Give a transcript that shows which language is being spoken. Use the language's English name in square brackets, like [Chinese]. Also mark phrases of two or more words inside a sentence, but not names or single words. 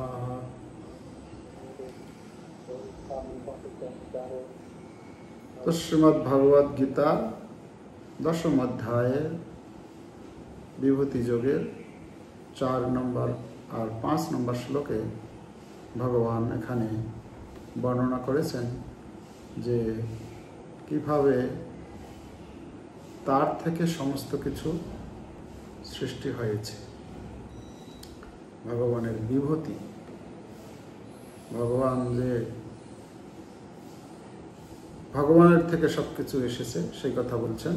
[Bangla] তো শ্রীমদ্ ভগবদ গীতা দশম অধ্যায় বিভূতি যোগে 4 নম্বর আর 5 নম্বর শ্লোকে ভগবান এখানে বর্ণনা करेছেন যে কিভাবে তার থেকে সমস্ত কিছু সৃষ্টি হয়েছে। ভগবানের বিভূতি, ভগবান যে ভগবানের থেকে সবকিছু এসেছে সেই কথা বলছেন।